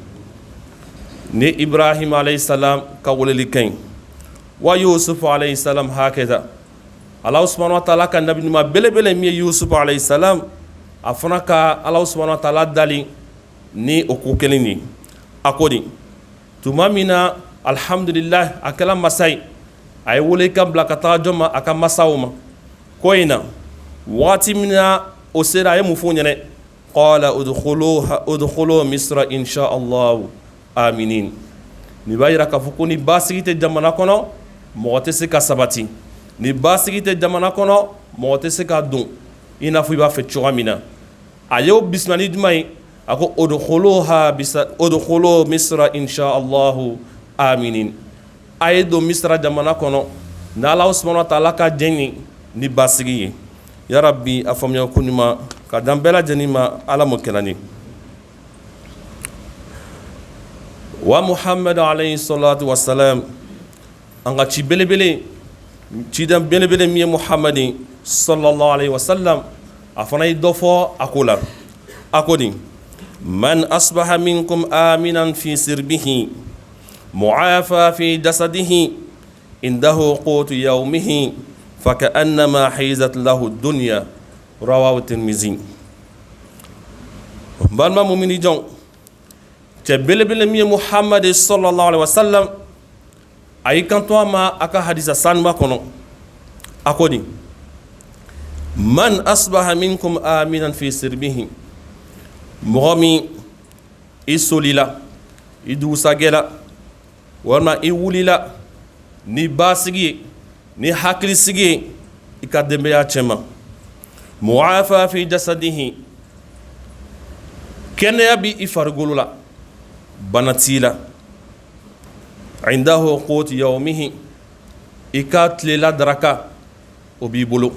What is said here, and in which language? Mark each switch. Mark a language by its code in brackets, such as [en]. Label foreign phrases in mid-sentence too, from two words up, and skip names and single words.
[bm] ni Ibrahim [ar] عليه السلام [bm] ka weleli ka ɲi wa Yusuf [ar] عليه السلام [bm] hakɛta [ar] الله سبحانه وتعالى [bm] ka nabi ɲuman belebele min ye Yusuf alayhi salam a fana ka [ar] الله سبحانه وتعالى [bm] dali ni o ko kelen ni. a ko di tuma min na alhamdulillah a kɛla masa ye a ye welekan bila ka taga jɔn ma a ka masaw ma ko in na waati min na o sera a ye mun f'u ɲɛna [ar] قال ادخلوا مصر إن شاء الله آمنين. [bm] nin b'a yira k'a fɔ ko ni basigi tɛ jamana kɔnɔ mɔgɔ tɛ se ka sabati. ni basigi tɛ jamana kɔnɔ mɔgɔ tɛ se ka don i n'a fɔ i b'a fɛ cogoya min na. a y'o bisimila ni jumɛn ye a ko [ar] ادخلوا مصر إن شاء الله آمنين. [bm] a ye don misra jamana kɔnɔ ni [ar] الله سبحانه وتعالى [bm] ka jɛn ye ni basigi ye. yarabi a faamuya ko ɲuman ka di an bɛɛ lajɛlen ma ala m'o kɛla ni. wa Muhammad [ar] عليه الصلاة والسلام [bm] an ka ci belebele cidan belebele min ye Muhammadin [ar] صلى الله عليه وسلم [bm] a fana ye dɔ fɔ a ko la. a ko nin [ar] من أصبح منكم آمنا في سربه معافى في جسده عنده قوت يومه فكأنما حيزت له الدنيا رواه الترمذي. [bm] balima mumini jɔn cɛ belebele min ye Muhammad [ar] صلى الله عليه وسلم [bm] a y'i kanto a ma a ka hadisa sanuba kɔnɔ. a ko nin [ar] من أصبح منكم آمنا في سربه [bm] mɔgɔ min i solila i dugusajɛla walima i wulila ni basigi ye ni hakilisigi ye i ka denbaya cɛma [ar] معافى في جسده [bm] kɛnɛya bi i farikolo la bana t'i la [ar] عنده قوت يومه [bm] i ka tilela daraka o b'i bolo.